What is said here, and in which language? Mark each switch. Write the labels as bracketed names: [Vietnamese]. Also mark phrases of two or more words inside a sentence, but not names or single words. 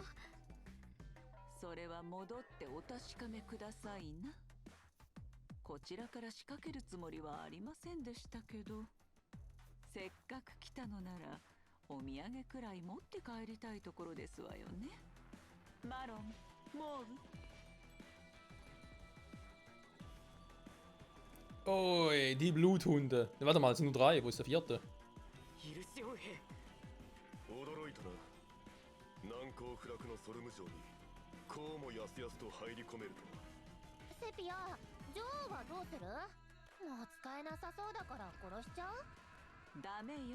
[Japanese] それは戻ってお確かめくださいな。こちらから仕掛けるつもりはありませんでしたけど、せっかく来たのならお土産くらい持って帰りたいところですわよね。マロン、モーブ。 [German] Oi, die Bluthunde. Warte mal, es sind nur 3. Wo ist der 4.? [Japanese] イルシオン兵。驚いたな。難攻不落のソルム城にこうもやすやすと入り込めるとは。セピア、女王はどうする？もう使えなさそうだから殺しちゃう？ダメよ。